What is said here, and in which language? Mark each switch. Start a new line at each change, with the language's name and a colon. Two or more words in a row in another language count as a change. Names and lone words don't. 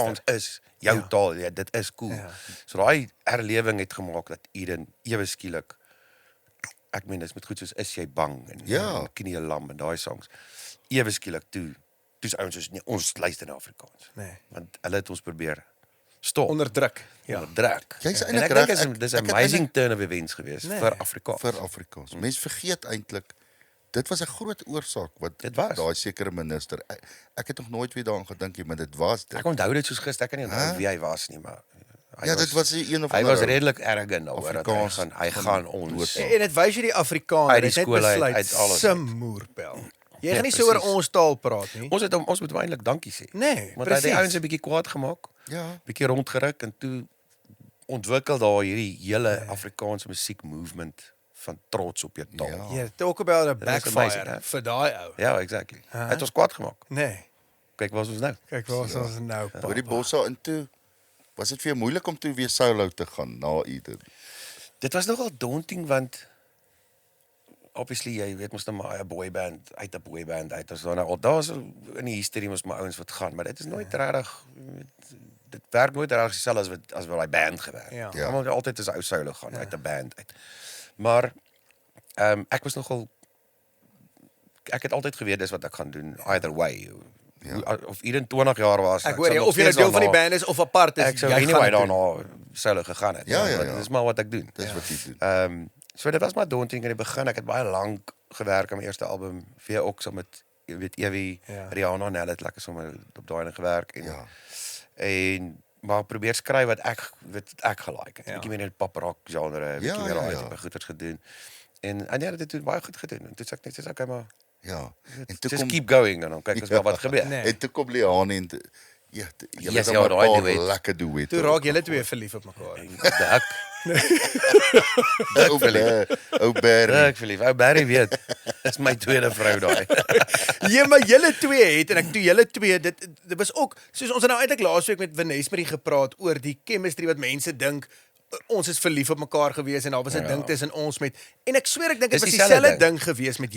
Afrikaans: Afrikaans is jou taal, dit is cool. So daai herlewing het gemaak dat Eden ewe skielik ek meen dis met goed soos is jy bang en knie lam en daai songs. Ewe skielik toe's ouens soos nee, ons luister na Afrikaans. Want hulle het ons probeer stop. Onderdruk. Onderdruk. Jy's En eintlik ek reg. dink dis 'n
English: amazing turn of events
Afrikaans: geweest vir Afrikaans. Vir Afrikaans. Mense vergeet eintlik dit was 'n groot oorsaak wat daai sekere minister ek het nog nooit weer daaraan gedink nie, maar dit was dit. Ek onthou dit soos gister, ek kan nie onthou wie hy was nie, maar dit was een of hy ander was redelik arrogant daaroor dat hy gaan ons En dit wys jy die Afrikaner uit die het net skool besluit uit alles. Moerpel. Jy gaan nie so oor ons taal praat nie. Ons moet eintlik dankie sê. Nee, want hy het die presies. ouens 'n bietjie kwaad gemaak. Ja. Bietjie rondgeruk en toe ontwikkel daar hierdie hele Afrikaanse musiek movement van trots op jou taal.
English: Yeah, talk about a is amazing, backfire
Afrikaans: hè? vir daai ou. Ja, exactly. Hy het ons kwaad gemaak. Nee. Kyk waar is ons nou. Kyk waar is ons nou. Oor die bosse in toe was dit vir jou moeilik om toe weer solo te gaan na Eden. Dit was nogal daunting want obviously jy weet mos nou maar 'n boyband uit 'n boyband uit. As daar's in die history mos maar ouens wat gaan, maar dit is nooit regtig dit werk nooit regtig dieselfde as wat daai band gewerk. Ja. Ja. Almal altyd as 'n ou solo gaan uit 'n band uit. Maar ek was nogal ek het altyd geweet dis wat ek gaan doen
English: either way.
Afrikaans: Of 21 jaar was. Ek hoor jy of jy nou deel van die band is of apart is. Ek sou jy anyway gaan dit doen. daarna solo gegaan het. Ja. Dit is maar wat ek doen. Dis wat jy doen. So dit was maar daunting in die begin. Ek het baie lank gewerk aan my eerste album, weer ook saam met jy weet Evie, Rihanna en hulle het lekker sommer op daai ding gewerk en maar probeer skryf wat ek gelike het. 'n Bietjie meer in die pop rock genre, 'n bietjie meer daai tipe goeders gedoen. En ja, dit het baie goed gedoen. En toe sê ek net okay maar Ja. En
English: just keep going
Afrikaans: en dan kyk ons maar wat gebeur. En toe kom Leon en julle Yes, het ja, maar 'n daai paar duet. lekker duette. Toe raak julle twee verlief op mekaar. Ek Ou Barry. ek verlief. Ou Barry weet. Dis my tweede vrou daai. Ja, maar julle twee het en ek toe julle twee dit was ook soos ons het nou eintlik laasweek met Vanesmarie gepraat oor die chemistry wat mense dink ons is verlief op mekaar gewees en daar was 'n ding tussen ons met en ek sweer ek dink dit was dieselfde ding gewees met julle.